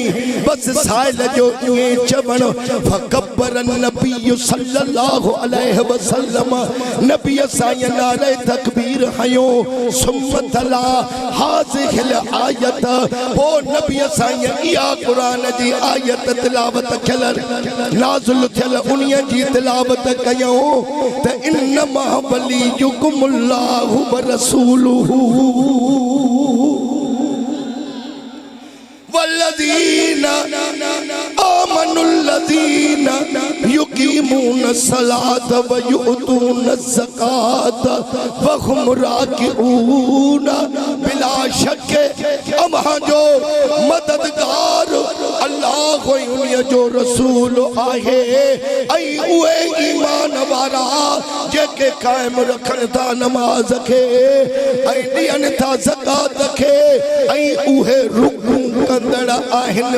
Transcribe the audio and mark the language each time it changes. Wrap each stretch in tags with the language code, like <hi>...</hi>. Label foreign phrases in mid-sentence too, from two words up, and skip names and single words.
<sd>बस साहिल जो ईअं चवण फकबर नबी</sd> <ar>صلى الله عليه وسلم</ar> <sd>नबी साईं नारे तकबीर हयो</sd> <ar>ثم تلا هذه الآية.</ar> <sd>ओ नबी साईं इहा कुरान जी आयत तिलावत थियल नाज़िल थियल उन्हीअ जी तिलावत कयूं त</sd> <ar>إنما وليكم الله ورسوله والذين آمنوا الذين يقيمون الصلاة ويؤتون الزكاة وهم راكعون.</ar> <sd>बिला शक अम्हा जो मददगार अल्लाह उन्हीअ जो रसूल आहे। ऐं उहे ईमान वारा जेके क़ाइम रखनि था नमाज़ खे ऐं ॾियनि था ज़कात खे ऐं उहे रुकू कंदड़ आहिनि।</sd>